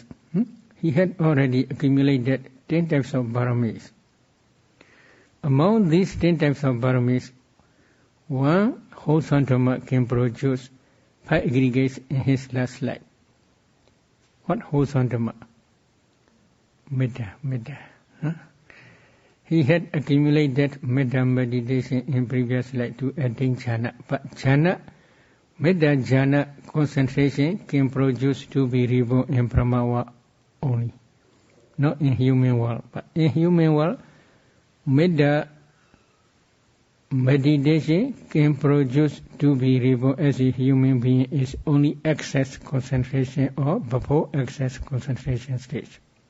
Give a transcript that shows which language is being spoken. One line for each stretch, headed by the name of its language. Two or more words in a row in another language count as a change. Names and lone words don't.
English: He had already accumulated 10 types of paramis. Among these 10 types of paramis, one wholesome dhamma can produce 5 aggregates in his last life. What wholesome dhamma? Metta. He had accumulated metta meditation in previous life to attain jhana. But jhana,
Pali: metta jhana
English: concentration can produce to be reborn in Brahma only. Not in human world. But in human world, metta meditation can produce to be reborn as a human being is only excess concentration or before excess concentration stage.